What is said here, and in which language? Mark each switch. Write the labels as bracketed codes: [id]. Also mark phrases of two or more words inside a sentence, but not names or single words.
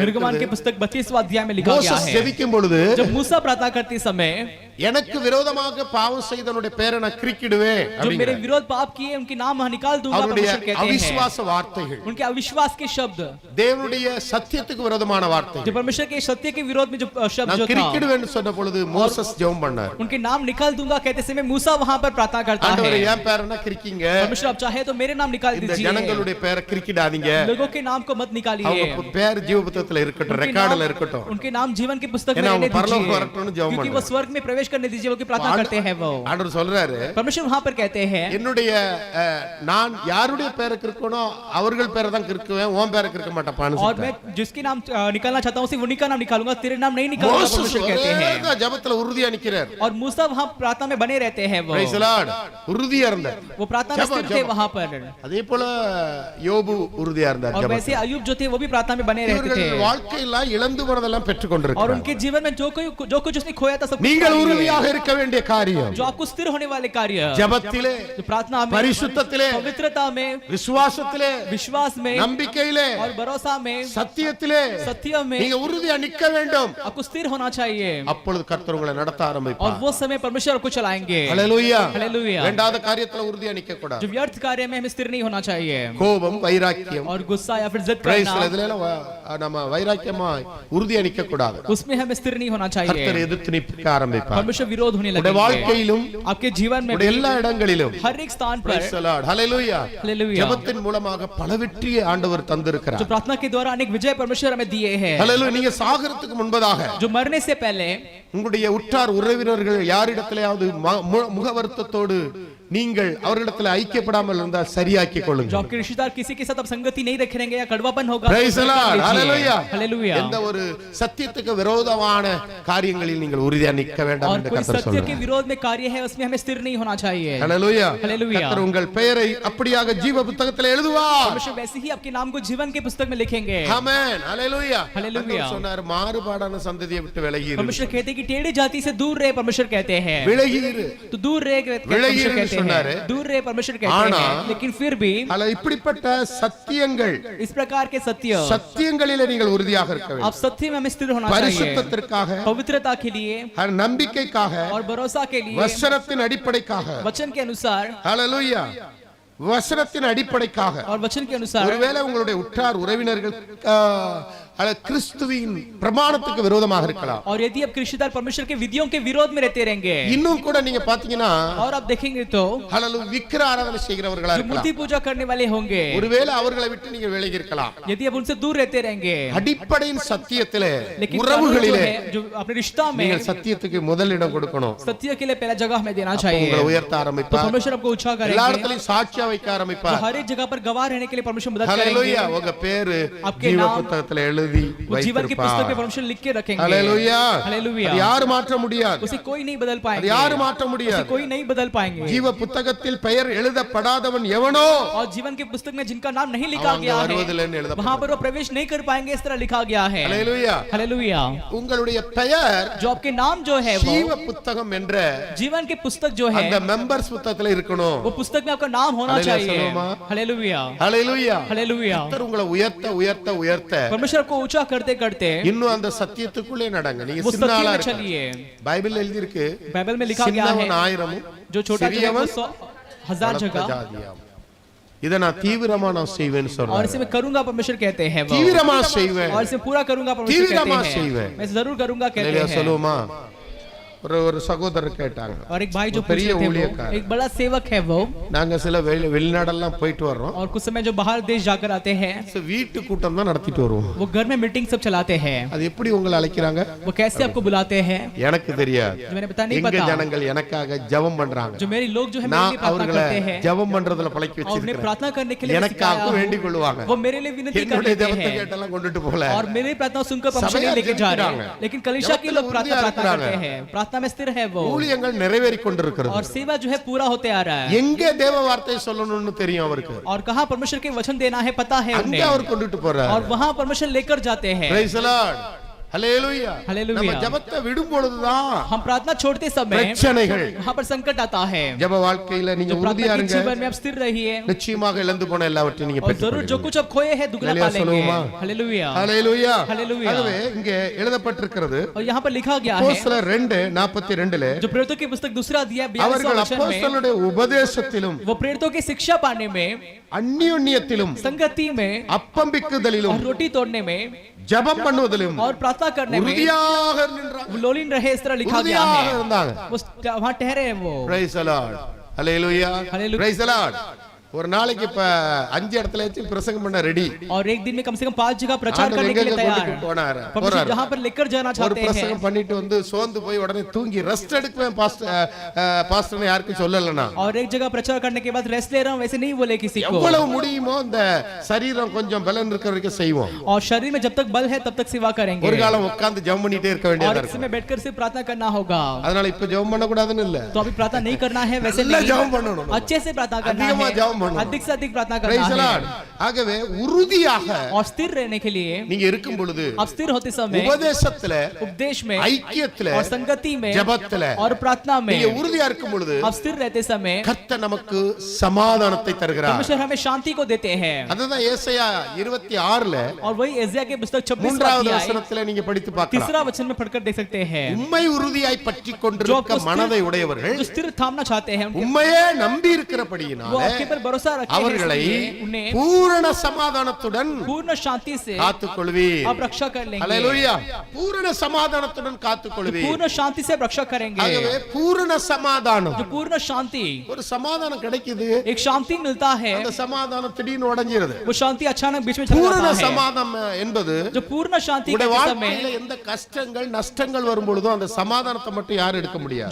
[hi] निर्गमन के पुस्तक 32वां अध्याय में लिखा गया [ta] மோசஸ் [hi] है, [ta] ஜெபிக்கும் பொழுது [hi] जब मूसा प्रार्थना करते समय, [ta] எனக்கு விரோதமாக பாவம் செய்தவனுடைய பேரை நான் கிறுக்கிடுவேன் [hi] जो मेरे [ta] அப்படிங்கறார். [hi] विरोध पाप किए उनके नाम निकाल दूंगा, [ta] அவருடைய [hi] परमेश्वर कहते हैं। [ta] அவிசுவாச வார்த்தைகள், [hi] उनके अविश्वास के शब्द, [ta] தேவனுடைய சத்தியத்துக்கு விரோதமான [hi] जो [ta] வார்த்தைகள் [hi] परमेश्वर के सत्य के विरोध में जो शब्द [ta] நான் [hi] जो था, [ta] கிறுக்கிடுவேன்னு சொன்ன பொழுது மோசஸ் ஜெபம் பண்ணார். [hi] उनके नाम निकाल दूंगा कहते समय मूसा वहां पर प्रार्थना करता [ta] ஆண்டவரே [hi] है, [ta] என் பேரை நான் கிறுக்கிங்க, [hi] परमेश्वर आप चाहे तो मेरे नाम निकाल [ta] இந்த [hi] दीजिए, [ta] ஜனங்களுடைய பேரை கிறுக்கிடாதீங்க, [hi] लोगों के नाम को मत निकालिए, [ta] அவங்க பேர் ஜீவ புத்தகத்துல இருக்கட்டும், [hi] उनके [ta] ரெக்கார்ட்ல [hi] नाम- [ta] இருக்கட்டும். [hi] उनके नाम जीवन की पुस्तक में [ta] ஏன்னா [hi] रहने [ta] அவங்க பரலோகம் [hi] दीजिए, [ta] வரட்டும்னு ஜெபம் [hi] क्योंकि वो [ta] பண்றாரு. [hi] स्वर्ग में प्रवेश करने दीजिए, वो की प्रार्थना करते हैं वो। [ta] ஆண்டவர் சொல்றாரு, [hi] परमेश्वर वहां पर कहते हैं, [ta] என்னுடைய நான் யாருடைய பேரை கிறுக்கணும் அவர்கள் பேரை தான் கிறுக்குவேன், உன் பேரை கிறுக்க மாட்டேன். [hi] और मैं जिसके नाम निकालना चाहता हूं सिर्फ उन्हीं का नाम निकालूंगा, तेरे नाम नहीं निकालूंगा, परमेश्वर कहते हैं। [ta] ஜெபத்துல உறுதியா நிக்கிறார். [hi] और मूसा वहां प्रार्थना में बने रहते हैं वो, [en] Praise the Lord. [ta] உறுதியா இருந்தார். [hi] वो प्रार्थना में स्थिर थे वहां पर, [ta] அதே போல யோபு உறுதியா இருந்தார் [hi] और [ta] ஜெபத்துல. [hi] वैसे अय्यूब जो थे वो भी प्रार्थना में बने रहते [ta] இவர்கள் [hi] थे, [ta] வாழ்க்கையில இழந்து போனதெல்லாம் [hi] और [ta] பெற்றுக்கொண்டிருக்கிறார். [hi] उनके जीवन में जो कुछ उसने खोया था सब कुछ [ta] நீங்கள் [hi] पाएंगे। [ta] உறுதியாக இருக்க வேண்டிய காரியம் [hi] जो आपको स्थिर होने वाले कार्य, [ta] ஜெபத்திலே, [hi] जो प्रार्थना में, [ta] பரிசுத்தத்திலே, [hi] पवित्रता में, [ta] விசுவாசத்திலே, [hi] विश्वास में [ta] நம்பிக்கையிலே, [hi] और भरोसा में, [ta] சத்தியத்திலே [hi] सत्य में [ta] நீங்க உறுதியா நிக்க வேண்டும். [hi] आपको स्थिर होना चाहिए, [ta] அப்பொழுது கர்த்தர் உங்களை நடத்த [hi] और [ta] ஆரம்பிப்பார். [hi] वो समय परमेश्वर आपको चलाएंगे। [ta] ஹalleluya. [hi] हालेलुया। [ta] வேண்டாத காரியத்துல உறுதியா நிக்க கூடாது. [hi] जो व्यर्थ कार्य में हमें स्थिर नहीं होना चाहिए, [ta] கோபம், வைராக்கியம், [hi] और गुस्सा या फिर जिद [ta] பிரைஸ் [hi] करना, [ta] இதுல நம்ம வைராக்கியமா உறுதியா நிக்க கூடாது. [hi] उसमें हमें स्थिर नहीं होना [ta] கர்த்தர் [hi] चाहिए, [ta] எதிர்த்து நிற்க ஆரம்பிப்பார். [hi] परमेश्वर विरोध होने [ta] உங்களுடைய [hi] लगेंगे [ta] வாழ்க்கையிலும் [hi] आपके जीवन में, [ta] உங்களுடைய எல்லா இடங்களிலும் [hi] हर एक स्थान पर। [en] Praise the Lord. Hallelujah. [hi] हालेलुया। [ta] ஜெபத்தின் மூலமாக பல வெற்றியை ஆண்டவர் [hi] जो [ta] தந்திருக்கிறார். [hi] प्रार्थना के द्वारा अनेक विजय परमेश्वर हमें दिए हैं, [ta] Hallelujah. நீங்க சாகறதுக்கு முன்பதாக [hi] जो मरने से पहले [ta] உங்களுடைய உற்றார் உறவினர்கள் யாரிடத்திலேயாவது முக வருத்தத்தோடு நீங்கள் அவர்களிடத்தில் ஐக்கியப்படாமல் இருந்தால் சரியாக்கிக் [hi] जो [ta] கொள்ளுங்கள். [hi] आपके रिश्तेदार किसी के साथ अब संगति नहीं रखेंगे या कड़वापन होगा, [en] Praise the Lord. Hallelujah. [hi] हालेलुया। [ta] எந்த ஒரு சத்தியத்துக்கு விரோதமான காரியங்களில் நீங்கள் உறுதியா நிற்க வேண்டாம் [hi] और [ta] என்று [hi] कोई [ta] கர்த்தர் [hi] सत्य के [ta] சொல்றார். [hi] विरोध में कार्य है उसमें हमें स्थिर नहीं होना चाहिए, [en] Hallelujah. Hallelujah. [ta] கர்த்தர் உங்கள் பெயரை அப்படியாக ஜீவ புத்தகத்தில் எழுதுவார். [hi] परमेश्वर वैसे ही आपके नाम को जीवन के पुस्तक में लिखेंगे। [ta] ஆமென். Hallelujah. [en] Hallelujah. [ta] ஆண்டவர் சொன்னார், மாறுபாடான சந்ததியை விட்டு விலகி இரு. [hi] परमेश्वर कहते हैं कि टेढ़ी जाति से दूर रहे, परमेश्वर कहते हैं [ta] விலகி இரு. [hi] तो दूर रहे, परमेश्वर कहते [ta] சொன்னாரு. [hi] हैं दूर रहे, परमेश्वर कहते [ta] ஆனா, [hi] हैं, लेकिन फिर भी [ta] அல்ல இப்படிப்பட்ட சத்தியங்கள் [hi] इस प्रकार के सत्य, [ta] சத்தியங்களிலே நீங்கள் உறுதியாக இருக்க [hi] आप [ta] வேண்டும். [hi] सत्य में हमें स्थिर होना चाहिए, [ta] பரிசுத்தத்திற்காக, [hi] पवित्रता के लिए [ta] நம்பிக்கைக்காக, [hi] और भरोसा के लिए, [ta] வசனத்தின் அடிப்படைக்காக. [hi] वचन के अनुसार, [ta] ஹalleluya. வசனத்தின் அடிப்படைக்காக. [hi] और वचन के अनुसार। [ta] ஒருவேளை உங்களுடைய உற்றார் உறவினர்கள் கிறிஸ்துவின் பிரமாணத்துக்கு விரோதமாக இருக்கலாம். [hi] और यदि आप रिश्तेदार परमेश्वर के विधियों के विरोध में रहते रहेंगे, [ta] இன்னும் கூட நீங்க பாத்தீங்கன்னா [hi] और आप देखेंगे तो [ta] ஹalleluya விக்கிர ஆராதனை செய்கிறவர்களா [hi] जो [ta] இருக்கலாம். [hi] मूर्ति पूजा करने वाले होंगे, [ta] ஒருவேளை அவர்களை விட்டு நீங்க விலகி இருக்கலாம். [hi] यदि आप उनसे दूर रहते रहेंगे, [ta] அடிப்படையின் சத்தியத்திலே, [hi] लेकिन [ta] உறவுகளிலே [hi] जो अपने रिश्ता में [ta] நீங்கள் சத்தியத்துக்கு முதலிடம் கொடுக்கணும். [hi] सत्य के लिए पहला जगह हमें देना [ta] உங்களை [hi] चाहिए, [ta] உயர்த்த [hi] तो [ta] ஆரம்பிப்பார். [hi] परमेश्वर आपको ऊंचा [ta] எல்லா [hi] करेंगे, [ta] இடத்துலயும் சாட்சியா வைக்க [hi] तो [ta] ஆரம்பிப்பார். [hi] हर एक जगह पर गवाह रहने के लिए परमेश्वर मदद [ta] ஹalleluya. [hi] करेंगे। [ta] உங்க பேரு [hi] आपके [ta] ஜீவ [hi] नाम [ta] புத்தகத்துல எழுதி எழுதி [hi] वो जीवन की पुस्तक में परमेश्वर लिख के रखेंगे। हालेलुया हालेलुया। [ta] அது யாரு மாற்ற முடியாது, [hi] उसे कोई नहीं बदल [ta] அது [hi] पाएंगे, [ta] யாரு மாற்ற [hi] उसे [ta] முடியாது. [hi] कोई नहीं बदल पाएंगे। [ta] ஜீவ புத்தகத்தில் பெயர் எழுதப்படாதவன் எவனோ [hi] और जीवन की पुस्तक में जिनका नाम नहीं लिखा [ta] அவங்க [hi] गया [ta] வருவதில்லைன்னு [hi] है [ta] எழுதப்பட்டிருக்கு. [hi] वहां पर वो प्रवेश नहीं कर पाएंगे, इस तरह लिखा गया है। हालेलुया. हालेलुया। [ta] உங்களுடைய பெயர் [hi] जो आपके नाम जो है वो [ta] ஜீவ புத்தகம் என்ற [hi] जीवन की पुस्तक जो है [ta] அந்த மெம்பர்ஸ் புத்தகத்துல இருக்கணும். [hi] वो पुस्तक में आपका नाम होना हालेलुया चाहिए। [ta] சொல்லுமா? [hi] हालेलुया। हालेलुया. हालेलुया। [ta] கர்த்தர் உங்களை உயர்த்த உயர்த்த உயர்த்த [hi] परमेश्वर को ऊंचा करते करते [ta] இன்னும் அந்த சத்தியத்துக்குள்ளே நடங்க. நீங்க [hi] वो [ta] சின்ன [hi] सत्य [ta] ஆளா [hi] में [ta] இருக்க. [hi] चलिए। [ta] பைபிள் எழுதி இருக்கு, [hi] बाइबल में लिखा गया है [ta] சின்னவன் 1000 [hi] जो छोटा जो है वो [ta] சிறியவன் [hi] 100,000 जगह, [ta] ஜாதியாம். இத நான் தீவிரமா நான் செய்வேன்னு [hi] और [ta] சொல்றேன். [hi] इसे मैं करूंगा परमेश्वर कहते हैं वो, [ta] தீவிரமா செய்வேன். [hi] और इसे पूरा करूंगा परमेश्वर [ta] தீவிரமா [hi] कहते हैं, [ta] செய்வேன். [hi] मैं जरूर करूंगा कहते [ta] இல்லையா [hi] हैं। [ta] சொல்லுமா? ஒரு சகோதரர் கேட்டாங்க, [hi] और एक भाई जो पूछ [ta] பெரிய [hi] रहे थे वो, [ta] ஊழியக்காரர். [hi] एक बड़ा सेवक है वो, [ta] நாங்க சில வெளிநாடெல்லாம் போயிட்டு வர்றோம். [hi] और कुछ समय जो बाहर देश जाकर आते हैं [ta] வீட்டு கூட்டம் தான் நடத்திட்டு வருவோம். [hi] वो घर में मीटिंग सब चलाते हैं। [ta] அது எப்படி உங்களை அழைக்கிறாங்க [hi] वो कैसे आपको बुलाते हैं [ta] எனக்கு தெரியாது. [hi] जो मैंने बता नहीं [ta] எங்க [hi] पता। [ta] ஜனங்கள் எனக்காக ஜெபம் பண்றாங்க. [hi] जो मेरे लोग जो है मेरे [ta] நான் [hi] लिए प्रार्थना [ta] அவர்களை [hi] करते हैं [ta] ஜெபம் பண்றதுல பழக்கி [hi] और उन्हें [ta] வச்சிருக்கேன். [hi] प्रार्थना करने के लिए [ta] எனக்காக [hi] सिखाया [ta] வேண்டிக் கொள்வாங்க. [hi] वो मेरे लिए विनती कर [ta] என்னுடைய [hi] लेते [ta] ஜெபத்தை [hi] हैं [ta] கேட்டெல்லாம் கொண்டுட்டு போல. [hi] और मेरी प्रार्थना सुनकर परमेश्वर सभा नहीं लेके जा रहे जपते हैं, लेकिन कलीसिया के लोग प्रार्थना जपते करते हैं, प्रार्थना में स्थिर है वो, [ta] ஊழியங்கள் நிறைவேறிக் கொண்டிருக்கிறது. [hi] और सेवा जो है पूरा होते आ रहा है। [ta] எங்கே தேவ வார்த்தை சொல்லணும்னு தெரியும் அவருக்கு. [hi] और कहाँ परमेश्वर के वचन देना है पता है [ta] அங்கே [hi] उन्हें, [ta] அவர் கொண்டுட்டு போறார். [hi] और वहाँ परमेश्वर लेकर जाते हैं। [en] Praise the Lord. [ta] ஹல்லேலூயா. [hi] हालेलुया। [ta] நம்ம ஜெபத்தை விடும் பொழுதுதான் [hi] हम प्रार्थना छोड़ते समय [ta] பிரச்சனைகள், [hi] वहाँ पर संकट आता है। [ta] ஜெப வாழ்க்கையில நீங்க [hi] जो [ta] உறுதியா [hi] प्रार्थना के [ta] இருங்க. [hi] जीवन में आप स्थिर रहिए, [ta] நிச்சயமாக இழந்து போன எல்லாவற்றையும் நீங்க [hi] और जरूर जो [ta] பெற்றுக்கொள்வீங்க. [hi] कुछ अब खोए हैं दुगना हालेलुया पालेंगे। [ta] சொல்லுவோமா? [hi] हालेलुया। [ta] ஹல்லேலூயா. [hi] हालेलुया। [ta] ஆகவே இங்கே எழுதப்பட்டிருக்கிறது [hi] और यहाँ पर लिखा गया है [ta] அப்போஸ்தலர் 2:42 [hi] जो प्रेरितों की पुस्तक दूसरा अध्याय 42वां [ta] அவர்கள் [hi] वचन में [ta] அப்போஸ்தலருடைய உபதேசத்திலும் [hi] वो प्रेरितों की शिक्षा पाने में, [ta] அந்யோன்யத்திலும் [hi] संगति में, [ta] அப்பம்பிக்குதலிலும் [hi] और रोटी तोड़ने में, [ta] ஜெபம் பண்ணுவதிலும் [hi] और प्रार्थना करने में [ta] உறுதியாக நின்றாங்க. [hi] वो लोलीन रहे, इस तरह लिखा गया [ta] உறுதியாக [hi] है। [ta] இருந்தாங்க. [hi] वो वहाँ ठहरे हैं वो। [en] Praise the Lord. Hallelujah. Hallelujah. Praise the Lord. [ta] ஒரு நாளைக்கு இப்ப 5 இடத்துல வச்சு பிரசங்கம் பண்ண ரெடி. [hi] और एक दिन में कम से कम 5 जगह प्रचार [ta] ஆண்டவர் [hi] करने के लिए [ta] எங்க [hi] तैयार [ta] கொண்டு போனாரு? [hi] परमेश्वर जहाँ पर लेकर जाना [ta] ஒரு [hi] चाहते हैं। [ta] பிரசங்கம் பண்ணிட்டு வந்து சோர்ந்து போய் உடனே தூங்கி ரெஸ்ட் எடுக்குவேன் பாஸ்டர்னு யாருக்கும் சொல்லலனா. [hi] और एक जगह प्रचार करने के बाद रेस्ट ले रहा हूँ वैसे नहीं बोले किसी को। [ta] எவ்வளவு முடியுமோ இந்த சரீரம் கொஞ்சம் பலன் இருக்கிற வரைக்கும் செய்வோம். [hi] और शरीर में जब तक बल है तब तक सेवा करेंगे, [ta] ஒரு காலம் உட்கார்ந்து ஜெபம் பண்ணிட்டே இருக்க வேண்டியதா [hi] और इस [ta] இருக்கும். [hi] समय बैठकर सिर्फ प्रार्थना करना होगा। [ta] அதனால இப்ப ஜெபம் பண்ண கூடாதுன்னு இல்ல. [hi] तो अभी प्रार्थना नहीं करना है वैसे [ta] நல்லா [hi] नहीं, [ta] ஜெபம் பண்ணணும். [hi] अच्छे से प्रार्थना करना [ta] அதிகமா ஜெபம் [hi] है, [ta] பண்ணணும். [hi] अधिक से अधिक प्रार्थना [en] Praise the [hi] करना [en] Lord. [hi] है। [ta] ஆகவே உறுதியாக [hi] और स्थिर रहने के लिए [ta] நீங்க இருக்கும் பொழுது [hi] आप स्थिर होते समय [ta] உபதேசத்துல [hi] उपदेश में, [ta] ஐக்கியத்துல [hi] और संगति में, [ta] ஜெபத்துல [hi] और प्रार्थना में [ta] நீங்க உறுதியா இருக்கும் பொழுது [hi] आप स्थिर रहते समय [ta] கர்த்தர் நமக்கு சமாதானத்தை தருகிறார். [hi] परमेश्वर हमें शांति को देते हैं। [ta] அதுதான் ஏசாயா 26ல [hi] और वही एजिया के पुस्तक 26वां [ta] 3வது [hi] अध्याय [ta] வசனத்துல நீங்க படித்து பார்க்கலாம். [hi] 3रा वचन में पढ़कर देख सकते हैं। [ta] உம்மை உறுதியாய் பற்றிக் [hi] जो [ta] கொண்டிருக்க [hi] आपको [ta] மனதை [hi] स्थिर- [ta] உடையவர்கள் [hi] जो स्थिर थामना चाहते हैं उनके- [ta] உம்மையே நம்பி [hi] वो [ta] இருக்கிறபடியினால [hi] आपके पर भरोसा रखे हैं, [ta] அவர்களை [hi] इसलिए उन्हें [ta] பூரண சமாதானத்துடன் [hi] पूर्ण शांति से [ta] காத்துக்கொள்வீர். [hi] आप रक्षा कर लेंगे। [ta] ஹல்லேலூயா. பூரண சமாதானத்துடன் காத்துக்கொள்வீர். [hi] पूर्ण शांति से आप रक्षा करेंगे। [ta] ஆகவே பூரண சமாதானம், [hi] जो पूर्ण शांति, [ta] ஒரு சமாதானம் கிடைக்குது, [hi] एक शांति मिलता है, [ta] அந்த சமாதானம் திடீர்னு உடைஞ்சிருது. [hi] वो शांति अचानक बीच में चला [ta] பூரண [hi] जाता है। [ta] சமாதானம் என்பது [hi] जो पूर्ण शांति [ta] உங்களுடைய [hi] के [ta] வாழ்க்கையில [hi] समय [ta] எந்த கஷ்டங்கள் நஷ்டங்கள் வரும் பொழுதும் அந்த சமாதானத்தை மட்டும் யாரும் எடுக்க முடியாது.